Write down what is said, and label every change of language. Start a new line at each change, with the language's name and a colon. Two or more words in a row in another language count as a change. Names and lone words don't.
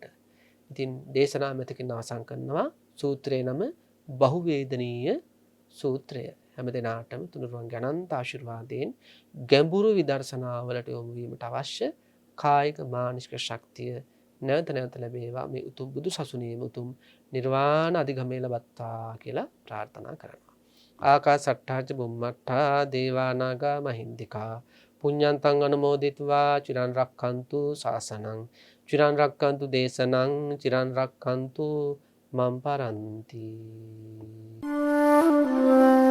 Sinhala: ඉතින් දේශනා මෙතකින් අවසන් කරනවා සූත්‍රයේ නම බහුවේදනීය සූත්‍රය. හැමදෙනාටම තුනුරුවන්ගේ අනන්ත ආශිර්වාදයෙන් ගැඹුරු විදර්ශනාවලට යොමු වීමට අවශ්‍ය කායික මානසික ශක්තිය නැවත නැවත ලැබේවා මේ උතුම් බුදු සසුනේම උතුම් නිර්වාණ අධිගමනය ලබත්තා කියලා ප්‍රාර්ථනා කරනවා.
Pali: ආකාසට්ඨා ච බුම්මට්ඨා දේවා නාග මහින්దికා පුඤ්ඤන්තං අනුමෝදිත्वा චිරන් රක්ඛන්තු ශාසනං චිරන් රක්ඛන්තු දේශනං චිරන් රක්ඛන්තු මම් පරන්ති.